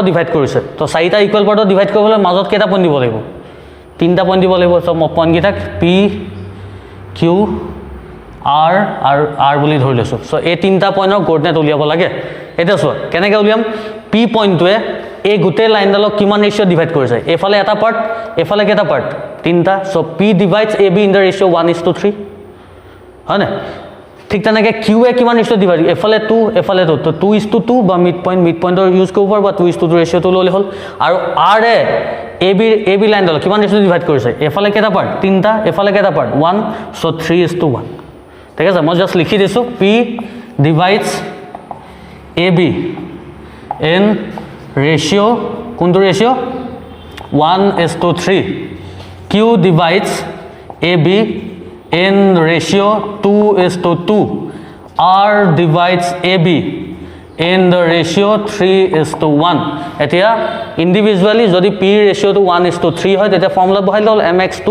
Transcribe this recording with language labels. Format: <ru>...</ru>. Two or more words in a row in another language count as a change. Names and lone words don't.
<as>ডিভাইড কৰিছে তো চাৰিটা</as> <en>equal part</en> <as>ডিভাইড কৰিবলৈ মাজত কেইটা পইণ্ট দিব লাগিব তিনটা পইণ্ট দিব লাগিব সো পইণ্ট কি থাক p q r আৰু r বুলি ধৰি লৈছো সো এই তিনটা পইণ্টৰ কোঅৰ্ডিনেট উলিয়াব লাগে এটা চোৱা কেনেকৈ উলিয়াম p পইণ্টটোৱে এই গোটেই লাইনডালক কিমান ৰেশিও ডিভাইড কৰিছে এফালে এটা পাৰ্ট এফালে কেইটা পাৰ্ট তিনটা সো</as> <en>p divides ab in the ratio 1:3</en> <as>হয় না ঠিক তেনেকৈ q এ কিমান ৰেশিও ডিভাইড এফালে 2 এফালে 2 তো 2:2 বা</as> <en>mid point</en> <as>ইউজ কৰিব পাৰ বা 2:2 ৰেশিওটো ললে হল আৰু r এ ab লাইনডাল কিমান ৰেশিও ডিভাইড কৰিছে এফালে কেইটা পাৰ্ট তিনটা এফালে কেইটা পাৰ্ট 1 সো 3:1 ঠিক আছে মই জাস্ট লিখি দিছো</as> <en>p divides ab in ratio</en> <as>কোনটো ৰেশিও</as> <en>1:3 q divides ab in ratio 2:2 r divides ab in the ratio 3:1</en> <as>এতিয়া ইন্ডিভিজুয়ালি যদি p ratio to 1:3 হয় তেতিয়া ফৰ্মুলা বহাই লল</as> <en>mx2</en>